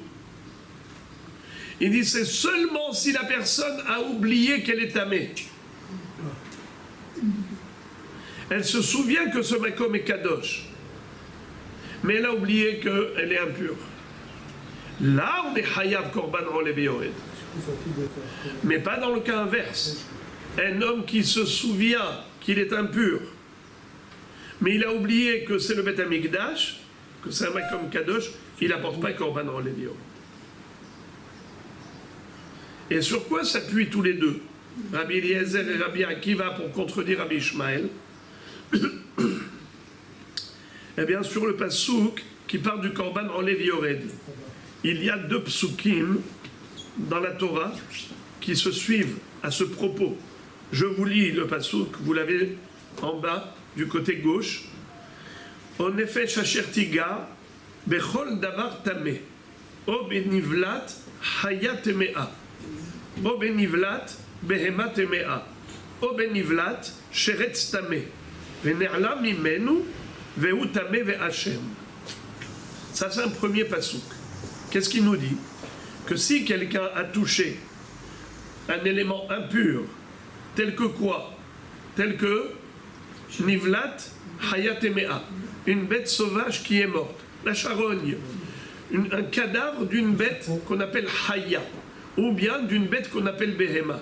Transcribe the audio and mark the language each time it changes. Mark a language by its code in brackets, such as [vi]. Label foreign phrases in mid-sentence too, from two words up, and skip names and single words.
[fr] Ils disent c'est seulement si la personne a oublié qu'elle est tamée. Elle se souvient que ce makom est kadosh, mais elle a oublié qu'elle est impure. Là, on est [he] חייב קרבן עולה ויורד. [fr] Mais pas dans le cas inverse. Un homme qui se souvient qu'il est impur, mais il a oublié que c'est le [he] בית המקדש, [fr] que c'est un [he] מקום קדוש, [fr] il n'apporte pas [he] קרבן עולה ויורד. [fr] Et sur quoi s'appuient tous les deux, Rabbi Eliezer et Rabbi Akiva, pour contredire Rabbi Ishmael? Eh bien, sur le pasouk qui parle du [he] קרבן עולה ויורד, [fr] il y a deux psukim dans la Torah qui se suivent à ce propos. Je vous lis le pasouk, vous l'avez en bas du côté gauche. [he] או נפש אשר תגע בכל דבר טמא או בנבלת חיה טמאה או בנבלת בהמה טמאה או בנבלת שרץ טמא ונעלם ממנו והוא טמא ואשם. [fr] Ça, c'est un premier pasouk. Qu'est-ce qu'il nous dit? Que si quelqu'un a touché un élément impur, tel que quoi? Tel que [he] נבלת חיה טמאה, [fr] une bête sauvage qui est morte, la charogne, un cadavre d'une bête qu'on appelle Haya, ou bien d'une bête qu'on appelle Behema.